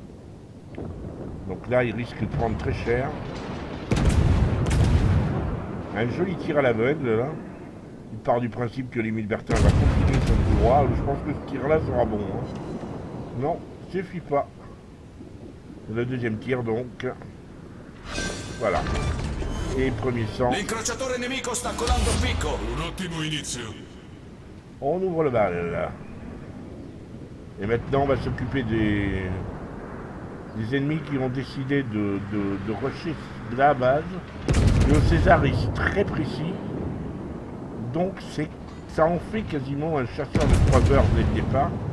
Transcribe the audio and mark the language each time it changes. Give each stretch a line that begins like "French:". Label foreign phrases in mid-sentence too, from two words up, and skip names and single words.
French: Donc là, il risque de prendre très cher. Un joli tir à l'aveugle là. Il part du principe que l'Émile Bertin va continuer son coup droit. Je pense que ce tir là sera bon. Hein. Non, suffit pas. Le deuxième tir donc. Voilà. Et premier sang.
Italian: L'incrociatore nemico sta colando picco. Un ottimo inizio.
French: On ouvre le bal là. Et maintenant on va s'occuper des ennemis qui ont décidé de rusher la base. Le César est très précis. Donc ça en fait quasiment un chasseur de croiseurs dès le départ.